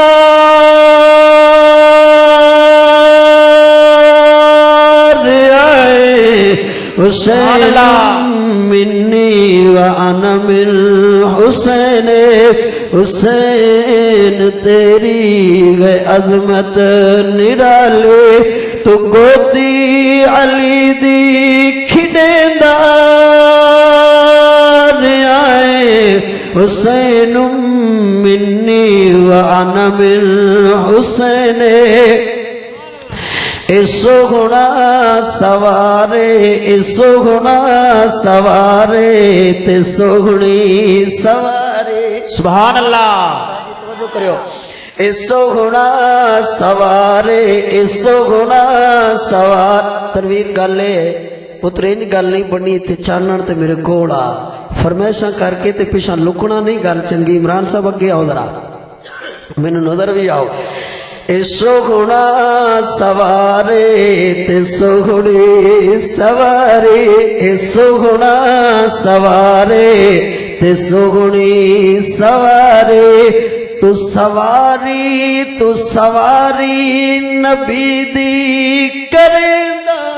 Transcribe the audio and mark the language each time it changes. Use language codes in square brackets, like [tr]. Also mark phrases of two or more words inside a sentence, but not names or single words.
[ar] حسین منی وانا من حسین، [pa] حسین تیری ہے عظمت نرالی، تو گودی علی دی کھڑندار آئے، [ar] حسین منی وانا من حسین، [pa] سوہنا سوارے، سوہنا سوارے تے سوہنی سوارے، [ar] سبحان اللہ، [pa] توجہ کریو، سوہنا سوارے، سوہنا سوار۔ تنویر گل ہے پتر انج گل نہیں بنی تے چانن تے میرے کوڑا فرمائشاں کر کے تے پیچھے لکنا نہیں گل چنگی۔ عمران صاحب اگے آؤ ذرا، مینوں نظر بھی آؤ۔ سوہنا سوارے تے سوہنی سوارے، سوہنا سوارے تے سوہنی سوارے، تو سواری نبی دی کریندا،